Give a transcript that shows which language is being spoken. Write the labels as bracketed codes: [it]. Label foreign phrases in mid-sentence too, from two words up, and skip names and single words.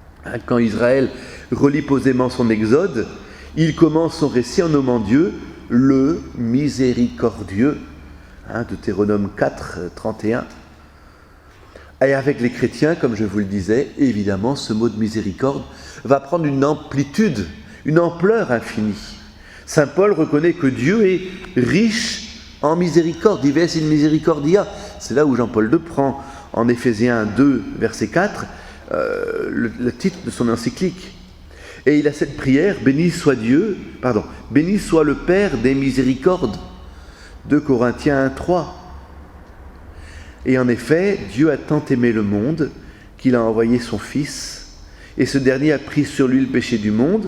[fr] Quand Israël relit posément son exode, il commence son récit en nommant Dieu le miséricordieux, Deutéronome 4, 31. Et avec les chrétiens, comme je vous le disais, évidemment, ce mot de miséricorde va prendre une amplitude, une ampleur infinie. Saint Paul reconnaît que Dieu est riche en miséricorde, [la] dives in misericordia. [fr] C'est là où Jean-Paul II prend en Éphésiens 2, verset 4, le titre de son encyclique. Et il a cette prière, béni soit le Père des miséricordes, 2 Corinthiens 1, 3. Et en effet, Dieu a tant aimé le monde qu'il a envoyé son Fils, et ce dernier a pris sur lui le péché du monde.